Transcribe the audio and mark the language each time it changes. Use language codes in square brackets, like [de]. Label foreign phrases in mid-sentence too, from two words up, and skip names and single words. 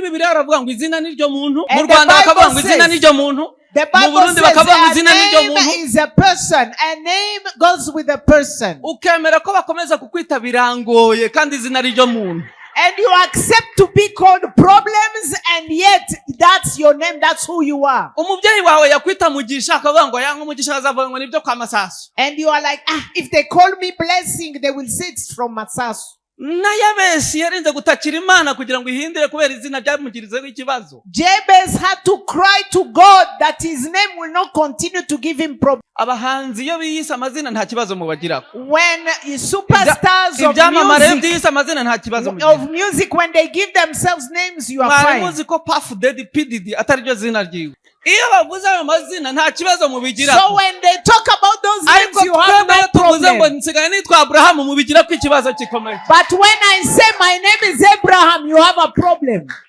[rw] Bibiliya baravuga ngo izina niryo muntu, mu Rwanda bakavuga ngo izina niryo muntu, mu Burundi bakavuga ngo izina niryo muntu. [en] A name is a person. A name goes with a person. [rw] Ukemera ko bakomeza kukwita birangoye kandi izina niryo muntu. [en] And you accept to be called problems, and yet that's your name, that's who you are. [rw] Umubyeyi wawe yakwita Mugisha akavuga ngo yanga Mugisha azavuga ngo nibyo kwa Masasu. [en] And you are like, if they call me blessing, they will say it's from Masasu. [rw] Nayabesi yarinze gutakira Imana kugira ngo ihindure kubera izina ryamugirizeho ikibazo. [en] Jabez had to cry to God that his name will not continue to give him problems. [rw] Abahanzi iyo biyise amazina nta kibazo mubagira. [en] When superstars of music, when they give themselves names, you are fine. [rw] Muzi ko Puff Daddy P Diddy ataryo zina ryiwe. Iyo bavuze ayo mazina nta kibazo mubigira. [en] So when they talk about those names, you have no problem. [rw] Ngo nsigaye nitwa Abraham mubigira ko ikibazo gikomeye. [en] But when I say my name is Abraham, you have a problem.